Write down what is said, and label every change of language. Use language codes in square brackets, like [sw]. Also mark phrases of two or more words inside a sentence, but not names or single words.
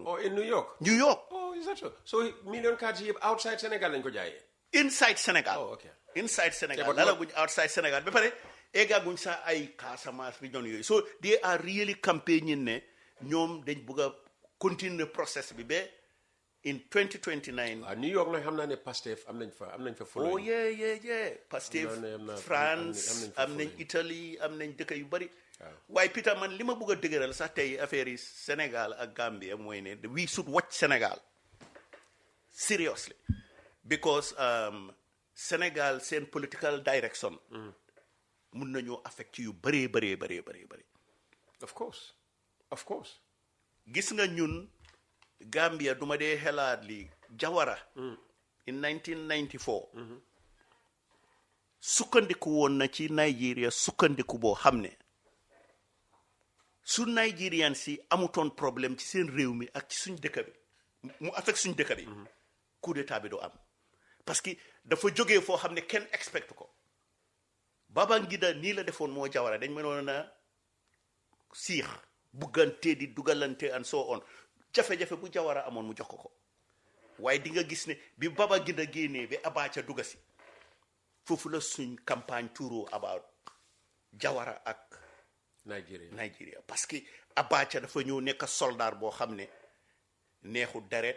[en] Oh, in New York. Oh, is that so? So $1 million cards yëpp outside Sénégal [wo] lañ ko jaayee. [en] Inside Sénégal. Oh, okay. [wo] Inside Sénégal lalaguñ outside Sénégal ba pare eggaguñ sax ay Casamance region yooyu [en] so they are really campaigning [wo] ne ñoom dañ bëgg a continuer process bi ba in 2029. New York nag xam naa ne Pastef am nañ fa following. [en] Oh yeah [wo] Pastef France am nañ Italie am nañ dëkk yu bari. waaye Peter man li ma bëgg a dëgëral sax tey affaire yi Sénégal ak Gambia mooy ne [en] we should watch Sénégal seriously because Sénégal [wo] seen [en] political direction [wo] mun nañoo affect yu bëree. [en] Of course [wo] gis nga ñun Gambia duma dee xelaat li Jawara in 1994 sukkandiku woon na ci Nigeria sukkandiku boo xam ne su Nigerian si amutoon problème ci seen réew mi ak ci suñ dëkk bi mu affect suñ dëkk bi [fr] coup d'état [wo] bi du am parce que dafa jógee foo xam ne kenn expect ko Babangida nii la defoon moo Jawara dañ mënoon a siix buggante di dugalante [en] and so on [wo] jafe-jafe bu Jawara amoon mu jox ko waaye di nga gis ne bi Babangida génnee bi Abacha dugga si foofu la suñ campagne touro about Jawara ak Nigeria [fr] parce que [wo] Abacha dafa ñëw nekk soldat boo xam ne neexu deret